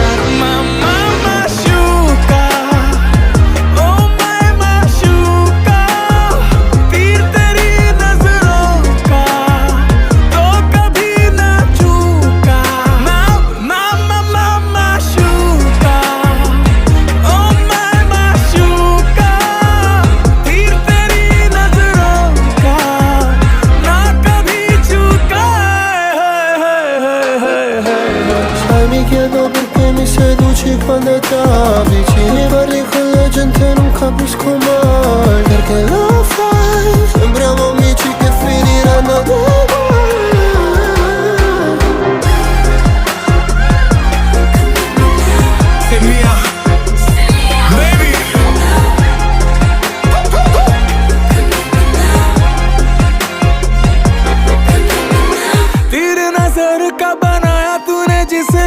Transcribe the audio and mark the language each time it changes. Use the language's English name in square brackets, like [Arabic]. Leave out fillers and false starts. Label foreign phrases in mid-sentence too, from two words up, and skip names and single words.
[Hindi] मामा माशूका, ओ माय माशूका, तीर तेरी नजरों का तो कभी ना चूका। मामा माशूका, ओ माय माशूका, तीर तेरी नज़रों का ना कभी चूका. [Italian] Sai-mi chiedo perché mi seduci quando ti avvicini, parli con la gente e non capisco mai perché lo fai. Sembriamo amici che finiranno da [English] Hit me up, baby. [Hindi] तीर नजर का बनाया तूने जिसे